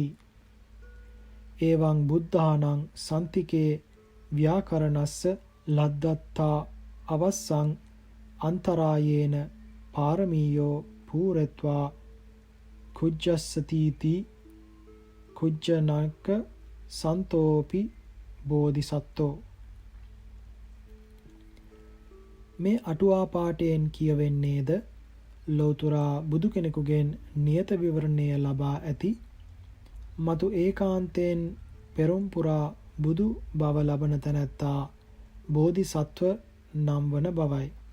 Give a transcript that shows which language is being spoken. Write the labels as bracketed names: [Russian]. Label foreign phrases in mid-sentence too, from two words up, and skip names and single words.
[Pali] එවං බුද්ධානං සන්තිකේ ව්‍යාකරණස්ස ලද්දත්තා අවස්සං අන්තරායේන පාරමීයෝ පූරත්වා කුජ්ජස්සතිති කුජ්ජනක සන්තෝපි බෝධිසත්තෝ. [Sinhala] මේ අටුවා පාඨයෙන් කියවෙන්නේද ලෞතර බුදු කෙනෙකුගෙන් නියත විවරණය ලබා ඇති මතු ඒකාන්තයෙන් පෙරම් පුරා බුදු බව ලබන තැනැත්තා බෝධිසත්ව නම් වන බවයි.